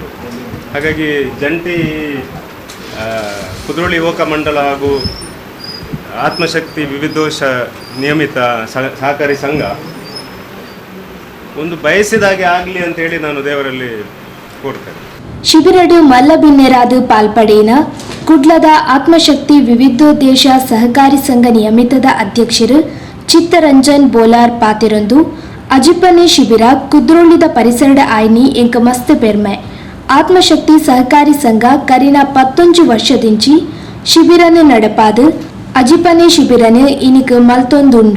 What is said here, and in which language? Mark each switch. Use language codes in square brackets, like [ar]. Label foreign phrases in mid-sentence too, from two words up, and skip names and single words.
[kn] ಹಾಗಾಗಿ ಜಂಟಿ ಕುದ್ರೋಳಿ ಯುವಕ ಮಂಡಲ ಹಾಗೂ ಆತ್ಮಶಕ್ತಿ ವಿವಿಧೋಶ ನಿಯಮಿತ ಸಹಕಾರಿ ಸಂಘ ಒಂದು ಬಯಸಿದಾಗೆ ಆಗಲಿ ಅಂತೇಳಿ ನಾನು ದೇವರಲ್ಲಿ ಕೋರ್ತೇನೆ. [tcy] ಶಿಬಿರಡು ಮಲ್ಲಬಿನ್ನೆರಾದು ಪಾಲ್ಪಡೇನ ಕುಡ್ಲದ ಆತ್ಮಶಕ್ತಿ ವಿವಿಧೋದ್ದೇಶ ಸಹಕಾರಿ ಸಂಘ ನಿಯಮಿತದ ಅಧ್ಯಕ್ಷರು ಚಿತ್ತರಂಜನ್ ಬೋಲಾರ್ ಪಾತಿರೊಂದು ಅಜಿಪನೆ ಶಿಬಿರ ಕುದ್ರೋಳಿದ ಪರಿಸರದ ಆಯ್ನಿ ಎಂಕ ಮಸ್ತ್ ಪೆರ್ಮೆ. ಆತ್ಮಶಕ್ತಿ ಸಹಕಾರಿ ಸಂಘ ಕರಿನ 11 ವರ್ಷದಿಂಚಿ ಶಿಬಿರನೆ ನಡಪಾದು ಅಜಿಪನೆ ಶಿಬಿರನೆ ಇನಿಕ್ ಮಲ್ತೊಂದುಂಡು.